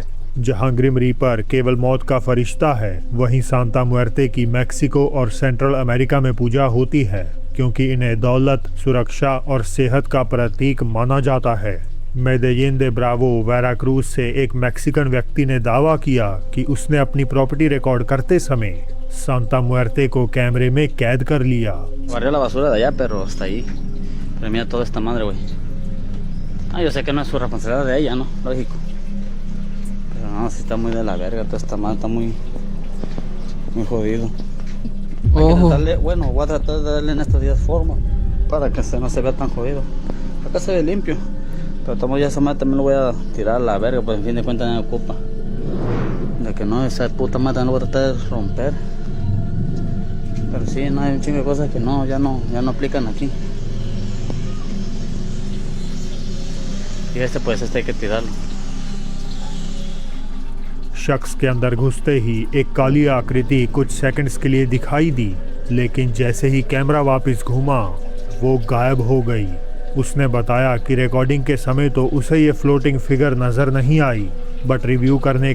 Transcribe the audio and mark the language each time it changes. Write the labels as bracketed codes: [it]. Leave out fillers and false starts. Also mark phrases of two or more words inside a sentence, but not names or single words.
[hi] जहां ग्रिम रीपर केवल मौत का फरिश्ता है, वहीं सांता मुएर्ते की मैक्सिको और सेंट्रल अमेरिका में पूजा होती है क्योंकि इन्हें दौलत, सुरक्षा और सेहत का प्रतीक माना जाता है। मेदेलिन दे ब्रावो, वेराक्रूज से एक मैक्सिकन व्यक्ति ने दावा किया कि उसने अपनी प्रॉपर्टी रिकॉर्ड करते समय सांता मुएर्ते को कैमरे में कैद कर लिया। [es] Barrió la basura de allá, pero hasta ahí. Pero mira toda esta madre, güey. Ah, yo sé que no es su responsabilidad de ella, ¿no? Lógico. Pero no, sí está muy de la verga, toda esta madre está muy jodido. Hay que tratarle, bueno, voy a tratar de darle en estos días forma para que no se vea tan jodido. Acá se ve limpio, pero tomo ya esa madre también lo voy a tirar a la verga, pues en fin de cuentas no me ocupa. De que no, esa puta madre no voy a tratar de romper. Pero sí, no, hay un chingo de cosas que ya no aplican aquí. Y pues hay que tirarlo. [hi] शख्स के अंदर घुसते ही एक काली आकृति कुछ सेकंड्स के लिए दिखाई दी, लेकिन जैसे ही कैमरा वापस घूमा वो गायब हो गई। उसने बताया कि रिकॉर्डिंग के समय तो उसे ये [en] floating figure [hi] नजर नहीं आई, [en] but review [hi] करने